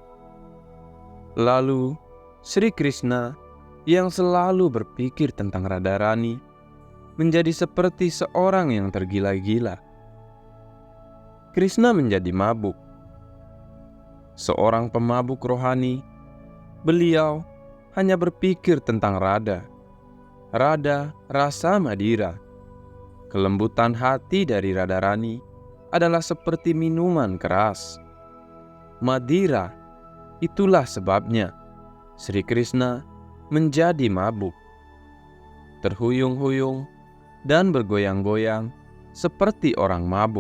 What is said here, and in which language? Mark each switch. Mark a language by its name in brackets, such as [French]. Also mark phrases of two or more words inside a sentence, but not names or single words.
[Indonesian] Lalu Sri Krishna yang selalu berpikir tentang Radharani menjadi seperti seorang yang tergila-gila. Krishna menjadi mabuk. Seorang pemabuk rohani, beliau hanya berpikir tentang Radha. [Sanskrit] Radha rasa madira. [Indonesian] Kelembutan hati dari Radharani adalah seperti minuman keras. Madira, itulah sebabnya Sri Krishna menjadi mabuk, terhuyung-huyung dan bergoyang-goyang seperti orang mabuk.